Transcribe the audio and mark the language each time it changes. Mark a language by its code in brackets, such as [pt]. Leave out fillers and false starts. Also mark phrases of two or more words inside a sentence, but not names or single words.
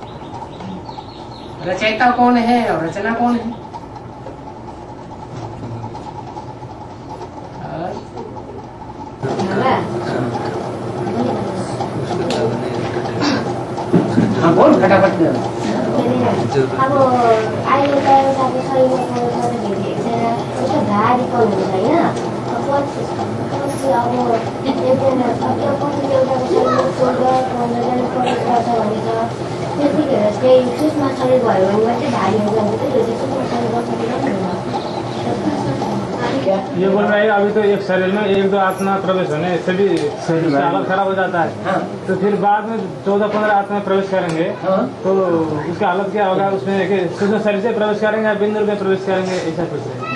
[hi] रचयिता कौन है और रचना कौन है? हाँ बोल फटाफट। [ne] अब अहिले त एउटा विषयमा पढ्दाखेरि एकजना उसको धारीको हुन्छ होइन, अब एकजना त्यो पछि एउटा विषयमा स्वर्ग प्रवेश गर्छ भनेर त्यतिखेर चाहिँ सूक्ष्म शरीर भयो भने मात्रै धारी हो जान्छ। त्यो चाहिँ सूक्ष्म शरीर गर्छ कि गर्दैन? [hi] ये बोल रहे हैं अभी तो एक शरीर में 1-2 आत्मा प्रवेश होने से भी हालत खराब हो जाता है। हाँ। तो फिर बाद में 14-15 आत्मा प्रवेश करेंगे। हाँ। तो उसका हालत क्या होगा? उसमें सूक्ष्म शरीर से प्रवेश करेंगे या बिंदु में प्रवेश करेंगे? ऐसा कुछ है